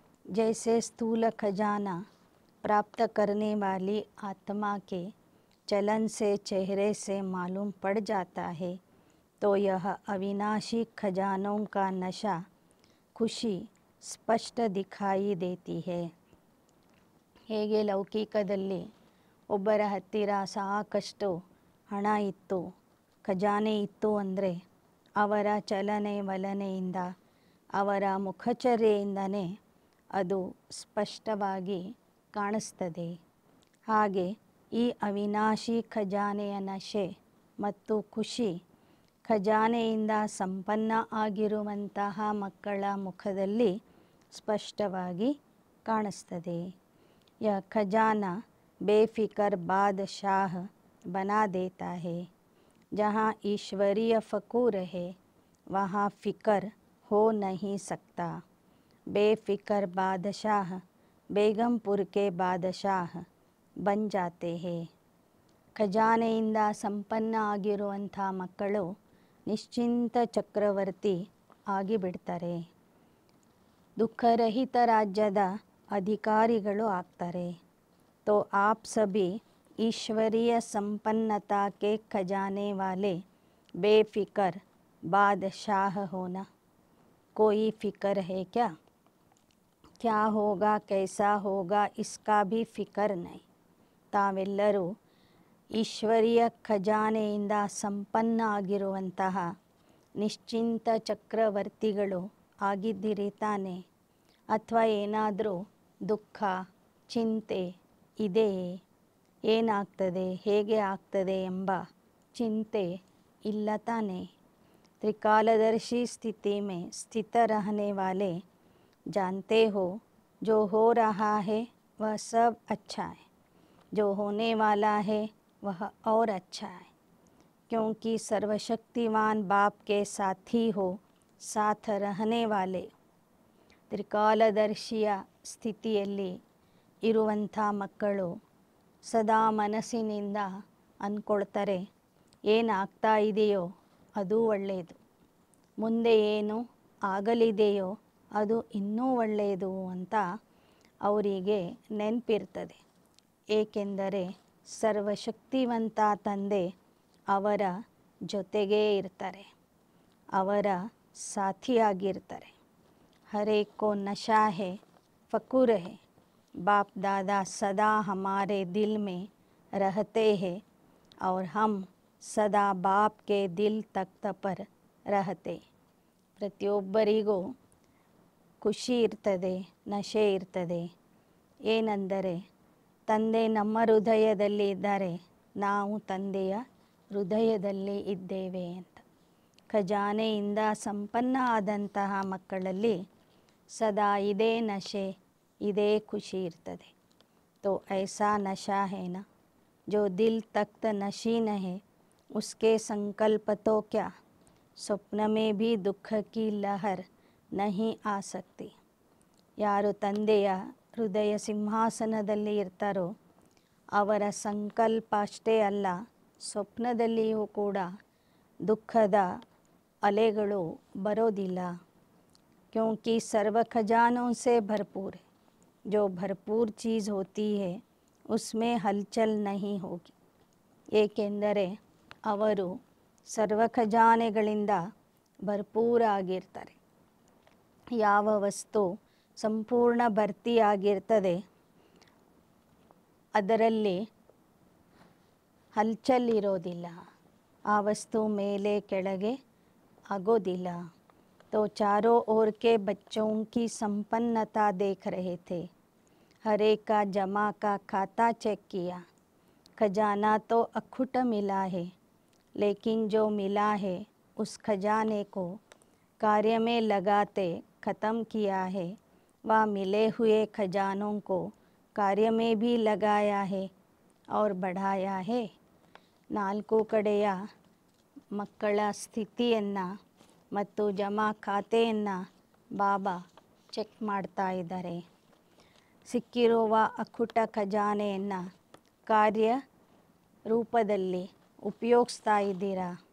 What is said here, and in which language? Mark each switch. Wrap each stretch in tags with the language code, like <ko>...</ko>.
<hi>जैसे स्थूल खजाना प्राप्त करने वाली आत्मा के चलन से चेहरे से मालूम पड़ जाता है, तो यह अविनाशी खजानों का नशा खुशी स्पष्ट दिखाई देती है.</hi> <kn>ಹೇಗೆ ಲೌಕಿಕದಲ್ಲಿ ಒಬ್ಬರ ಹತ್ತಿರ ಸಾಕಷ್ಟು ಹಣ ಇತ್ತು, ಖಜಾನೆ ಇತ್ತು ಅಂದರೆ ಅವರ ಚಲನೆ ವಲನೆಯಿಂದ ಅವರ ಮುಖಚರ್ಯೆಯಿಂದನೇ ಅದು ಸ್ಪಷ್ಟವಾಗಿ ಕಾಣಿಸ್ತದೆ. ಹಾಗೆ ಈ ಅವಿನಾಶಿ ಖಜಾನೆಯ ನಶೆ ಮತ್ತು ಖುಷಿ ಖಜಾನೆಯಿಂದ ಸಂಪನ್ನ ಆಗಿರುವಂತಹ ಮಕ್ಕಳ ಮುಖದಲ್ಲಿ ಸ್ಪಷ್ಟವಾಗಿ ಕಾಣಿಸ್ತದೆ.</kn> <hi>यह खजाना बेफिक्र बादशाह बना देता है. जहाँ ईश्वरीय फ़कूर है वहाँ फ़िक्र हो नहीं सकता. बेफिक्र बादशाह ಬೇಗಂಪುರ್ ಕೆ ಬಾದಶಾಹ್ ಬನ್ ಜಾತೆ ಹೇ.</hi> <kn>ಖಜಾನೆಯಿಂದ ಸಂಪನ್ನ ಆಗಿರುವಂಥ ಮಕ್ಕಳು ನಿಶ್ಚಿಂತ ಚಕ್ರವರ್ತಿ ಆಗಿಬಿಡ್ತಾರೆ. ದುಃಖರಹಿತ ರಾಜ್ಯದ ಅಧಿಕಾರಿಗಳು ಆಗ್ತಾರೆ.</kn> <hi>तो आप सभी ईश्वरीय संपन्नता के खजाने वाले बेफिक्र बादशाह होना. कोई फिक्र है क्या होगा कैसा होगा इसका भी फिक्र नहीं.</hi> <kn>ತಾವೆಲ್ಲರೂ ಈಶ್ವರೀಯ ಖಜಾನೆಯಿಂದ ಸಂಪನ್ನ ಆಗಿರುವಂತಹ ನಿಶ್ಚಿಂತ ಚಕ್ರವರ್ತಿಗಳು ಆಗಿದ್ದೀರಿ ತಾನೆ. ಅಥವಾ ಏನಾದರೂ ದುಃಖ ಚಿಂತೆ ಇದೆಯೇ, ಏನಾಗ್ತದೆ ಹೇಗೆ ಆಗ್ತದೆ ಎಂಬ ಚಿಂತೆ ಇಲ್ಲ ತಾನೆ.</kn> <hi>त्रिकालदर्शी स्थिति में स्थित रहने वाले जानते हो जो हो रहा है वह सब अच्छा है, जो होने वाला है वह और अच्छा है, क्योंकि सर्वशक्तिमान बाप के साथी हो साथ रहने वाले.</hi> <kn>ತ್ರಿಕಾಲದರ್ಶಿಯ ಸ್ಥಿತಿಯಲ್ಲಿ ಇರುವಂಥ ಮಕ್ಕಳು ಸದಾ ಮನಸ್ಸಿನಿಂದ ಅಂದ್ಕೊಳ್ತಾರೆ, ಏನಾಗ್ತಾ ಇದೆಯೋ ಅದು ಒಳ್ಳೆಯದು, ಮುಂದೆ ಏನು ಆಗಲಿದೆಯೋ ಅದು ಇನ್ನೂ ಒಳ್ಳೆಯದು ಅಂತ ಅವರಿಗೆ ನೆನಪಿರ್ತದೆ. ಏಕೆಂದರೆ ಸರ್ವಶಕ್ತಿವಂತ ತಂದೆ ಅವರ ಜೊತೆಗೇ ಇರ್ತಾರೆ, ಅವರ ಸಾಥಿಯಾಗಿರ್ತಾರೆ.</kn> <hi>हरेक को नशा है फ़कुर है, बाप दादा सदा हमारे दिल में रहते हैं और हम सदा बाप के दिल तख्त पर रहते.</hi> <kn>ಪ್ರತಿಯೊಬ್ಬರಿಗೂ ಖುಷಿ ಇರ್ತದೆ, ನಶೆ ಇರ್ತದೆ. ಏನೆಂದರೆ ತಂದೆ ನಮ್ಮ ಹೃದಯದಲ್ಲಿ ಇದ್ದಾರೆ, ನಾವು ತಂದೆಯ ಹೃದಯದಲ್ಲಿ ಇದ್ದೇವೆ ಅಂತ. ಖಜಾನೆಯಿಂದ ಸಂಪನ್ನ ಆದಂತಹ ಮಕ್ಕಳಲ್ಲಿ ಸದಾ ಇದೇ ನಶೆ ಇದೇ ಖುಷಿ ಇರ್ತದೆ.</kn> <hi>तो ऐसा नशा है ना जो दिल तख्त नशीन है उसके संकल्प तो क्या, स्वप्न में भी दुख की लहर नहीं आ सकती.</hi> <kn>ಯಾರು ತಂದೆಯ ಹೃದಯ ಸಿಂಹಾಸನದಲ್ಲಿ ಇರ್ತಾರೋ ಅವರ ಸಂಕಲ್ಪ ಅಷ್ಟೇ ಅಲ್ಲ, ಸ್ವಪ್ನದಲ್ಲಿಯೂ ಕೂಡ ದುಃಖದ ಅಲೆಗಳು ಬರೋದಿಲ್ಲ.</kn> <hi>क्योंकि सर्व खजानों से भरपूर है, जो भरपूर चीज़ होती है उसमें हलचल नहीं होगी.</hi> <kn>ಏಕೆಂದರೆ ಅವರು ಸರ್ವ ಖಜಾನೆಗಳಿಂದ ಭರ್ಪೂರಾಗಿರ್ತಾರೆ. ಯಾವ ವಸ್ತು ಸಂಪೂರ್ಣ ಭರ್ತಿಯಾಗಿರ್ತದೆ ಅದರಲ್ಲಿ ಹಲ್ಚಲ್ ಇರೋದಿಲ್ಲ, ಆ ವಸ್ತು ಮೇಲೆ ಕೆಳಗೆ ಆಗೋದಿಲ್ಲ.</kn> <hi>तो चारों ओर के बच्चों की संपन्नता देख रहे थे. हर एक का जमा का खाता चेक किया. खजाना तो अखुट मिला है, लेकिन जो मिला है उस खजाने को कार्य में लगाते ख़त्म किया है. वह मिले हुए खजानों को कार्य में भी लगाया है और बढ़ाया है.</hi> <kn>ನಾಲ್ಕು ಕಡೆಯ ಮಕ್ಕಳ ಸ್ಥಿತಿಯನ್ನು ಮತ್ತು ಜಮಾ ಖಾತೆಯನ್ನು ಬಾಬಾ ಚೆಕ್ ಮಾಡ್ತಾ ಇದ್ದಾರೆ. ಸಿಕ್ಕಿರುವ ಅಖುಟ ಖಜಾನೆಯನ್ನು ಕಾರ್ಯ ರೂಪದಲ್ಲಿ ಉಪಯೋಗಿಸ್ತಾ ಇದ್ದೀರಾ.</kn>